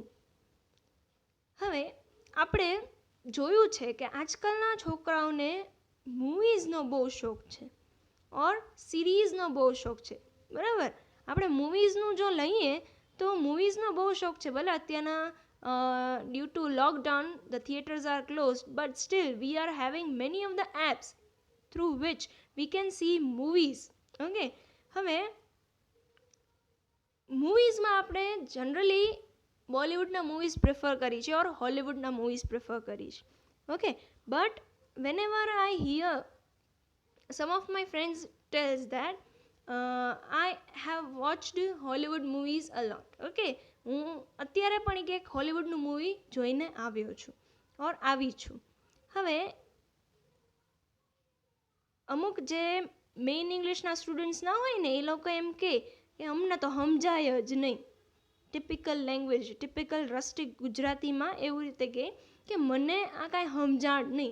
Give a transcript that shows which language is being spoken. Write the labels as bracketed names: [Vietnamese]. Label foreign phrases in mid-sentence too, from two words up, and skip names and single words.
[Gujarati] હવે આપણે જોયું છે કે આજકાલના છોકરાઓને મૂવીઝનો બહુ શોખ છે ઓર સિરીઝનો બહુ શોખ છે. બરાબર? આપણે મૂવીઝનું જો લઈએ તો મૂવીઝનો બહુ શોખ છે. ભલે અત્યારના [English] due to lockdown the theaters are closed, but still we are having many of the apps through which we can see movies. [Gujarati] Okay, હવે મૂવીઝમાં આપણે જનરલી બોલિવૂડના મૂવીઝ પ્રિફર કરી છે ઓર હોલિવૂડના મૂવીઝ પ્રિફર કરી છે. [English] okay, but whenever I hear some of my friends tells that I have watched Hollywood movies a lot. [Gujarati] Okay, હું અત્યારે પણ એક હોલિવૂડનું મૂવી જોઈને આવ્યો છું ઓર આવી છું. હવે અમુક જે મેઇન ઇંગ્લિશના સ્ટુડન્ટ્સ ના હોય ને એ લોકો એમ કે અમને તો સમજાય જ નહીં. [English] typical language, typical rustic [Gujarati] ગુજરાતીમાં એવું રીતે કે મને આ કાંઈ સમજાણ નહીં.